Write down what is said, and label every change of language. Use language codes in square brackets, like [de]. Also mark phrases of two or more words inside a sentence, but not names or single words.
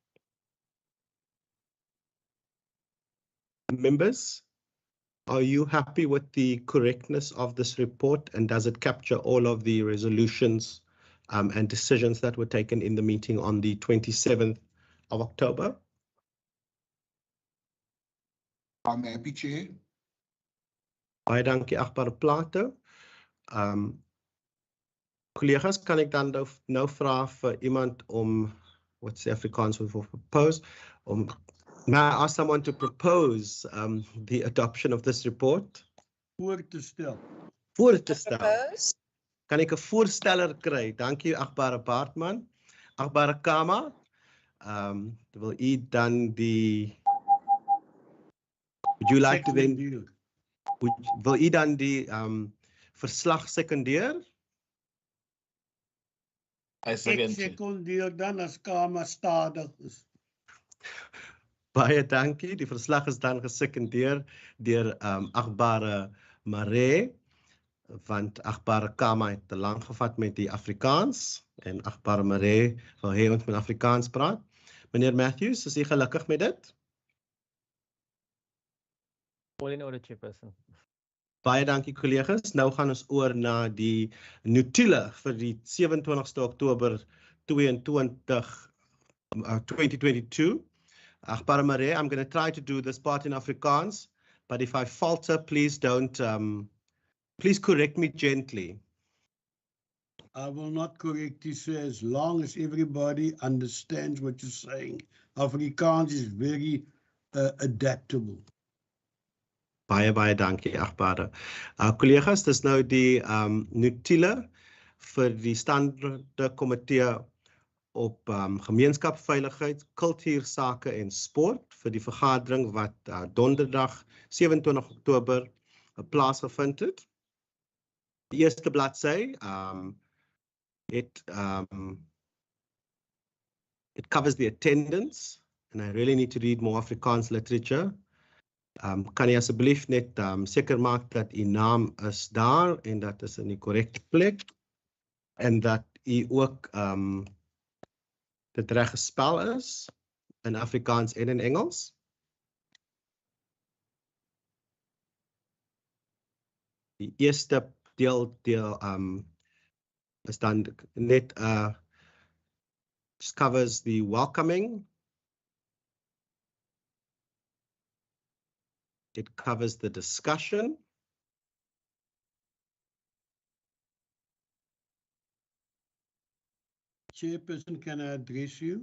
[en] Members, are you happy with the correctness of this report, and does it capture all of the resolutions and decisions that were taken in the meeting on the 27th of October? I'm happy, Chair. [af] Baie dankie, agbare Plato. Collega's, kan ek dan nou vra vir iemand om, [en] what's the Afrikaans word for propose? May I ask someone to propose the adoption of this report? [af] Voor te stel. Voor te stel. Propose. Kan ek 'n voorsteller kry? Dankie, agbare Baartman. Agbare Kama, wil u dan die... [en] Would you like to then... [af] Wil u dan die verslag sekondeer? [en] I second. [af] Ek sekondeer dan as Kama stadig is. Baie dankie. Die verslag is dan gesekondeer deur agbare Maree, want agbare Kama het te lank gevat met die Afrikaans en agbare Maree wil hê ons moet Afrikaans praat. Meneer Matthews, is u gelukkig met dit? [en] All in order, Chairperson. [af] Baie dankie collega's. Nou gaan ons oor na die notulen vir die 27ste Oktober 2022. Agbare Maree, [en] I'm going to try to do this part in Afrikaans, but if I falter, please don't, please correct me gently. I will not correct you, sir, as long as everybody understands what you're saying. Afrikaans is very adaptable. [af] Baie dankie, agbare. Collega's, dis nou die notule vir die standaarde komitee op gemeenskapsveiligheid, kultuursake en sport vir die vergadering wat donderdag 27 Oktober plaasgevind het. Die eerste bladsy [en] it covers the attendance, and I really need to read more Afrikaans literature. [af] Kan jy asseblief net seker maak dat u naam is daar en dat is in die korrekte plek en dat u ook dit reg gespel is in Afrikaans en in Engels? Die eerste deel is dan net [en] just covers the welcoming. It covers the discussion. Chairperson, can I address you?